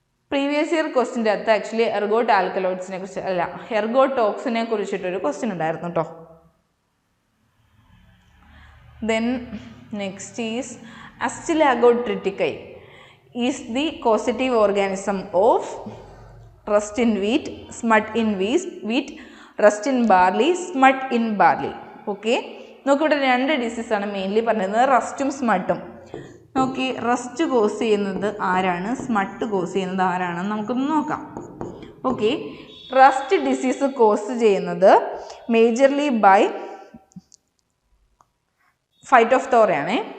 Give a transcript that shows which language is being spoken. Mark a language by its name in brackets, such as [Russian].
[Malayalam] Previous year ക്വസ്റ്റിൻ്റെ അകത്ത് actually ergot ആൽക്കലോയിഡ്സിനെ കുറിച്ച് അല്ല, എർഗോടോക്സിനെ കുറിച്ചിട്ടൊരു ക്വസ്റ്റ്യൻ ഉണ്ടായിരുന്നു കേട്ടോ. [English] Then next is Astylago triticale is the causative organism of rust in wheat, smut in wheat, rust in barley, smut in barley. [Malayalam] Okay, നോക്കിവിടെ 2 ഡിസീസാണ് mainly പറഞ്ഞത്, റസ്റ്റും സ്മട്ടും. നോക്കി, rest cos ചെയ്യുന്നത് ആരാണ്, സ്മട്ട് cos ചെയ്യുന്നത് ആരാണെന്ന് നമുക്കൊന്ന് നോക്കാം. ഓക്കെ, റസ്റ്റ് ഡിസീസ് കോസ് ചെയ്യുന്നത് majorly by ഫൈറ്റോഫ്തോറയാണ്.